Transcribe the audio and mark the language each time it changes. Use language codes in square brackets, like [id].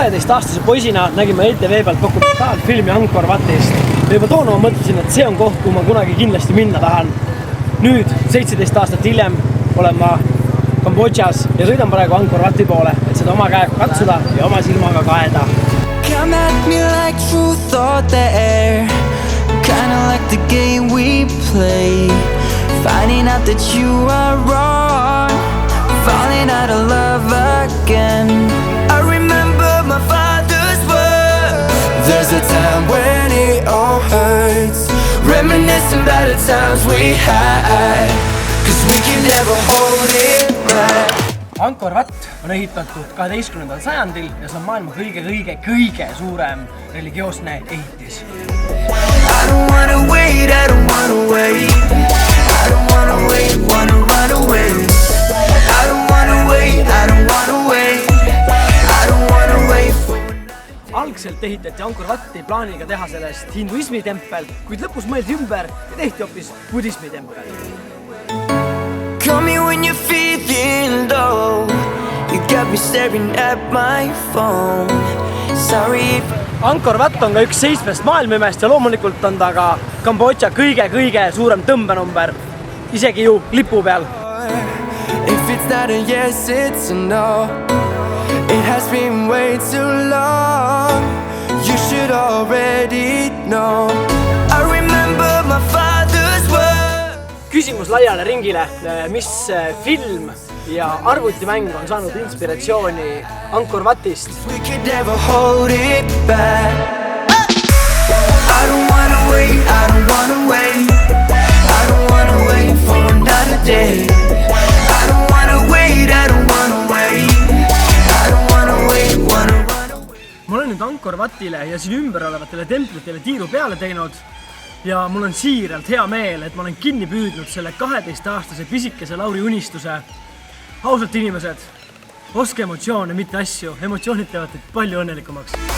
[et] aastase poisina nägime ETV pealt dokumentaalfilmi Angkor Vatist. Ja juba toona ma mõtlesin, et see on koht, kuhu ma kunagi kindlasti minna tahan. Nüüd, 17 aastat hiljem, olen ma Kambodžas ja sõidan praegu Angkor Vati poole, et seda oma käega katsuda ja oma silmaga kaeda. [en] Come at me like truth or dare, kinda like the game we play, finding out that you are wrong, falling out of love again. I remember my father's words, there's a time when it all hurts, reminiscing about the times we had, cause we can never hold it back. [et] Angkor Vat on ehitatud 12. sajandil ja see on maailma kõige suurem religioosne ehitis. [en] I don't wanna wait, I don't wanna wait, I don't wanna wait, wanna run away. I don't wanna wait, I don't wanna wait, I don't wanna wait for... [et] Algselt ehitati Angkor Vati plaaniga teha sellest hinduismi tempel, kuid lõpus mõeldi ümber ja tehti hoopis budismi tempel. [en] Call me when you're feeling low, you got me staring at my phone. Sorry if... [et] Angkor Vat on ka üks 7 maailmaimest ja loomulikult on ta ka Kambodža kõige suurem tõmbenumber, isegi ju lipu peal. [en] If it's not a yes, it's a no. It has been way too long. You should already know. I remember my father's words. [et] Küsimus laiale ringile, mis film ja arvutimäng on saanud inspiratsiooni Angkor Vatist? [en] We could never hold it back. I don't wanna wait, I don't wanna wait, I don't wanna wait for another day. I don't wanna wait, I don't wanna wait, I don't wanna wait, wanna run away. [et] Ma olen nüüd Angkor Vatile ja siin ümber olevatele templitele tiiru peale teinud ja mul on siiralt hea meel, et ma olen kinni püüdnud selle 12-aastase pisikese Lauri unistuse. Ausalt inimesed, oske emotsioone, mitte asju. Emotsioonid teevad teid palju õnnelikumaks.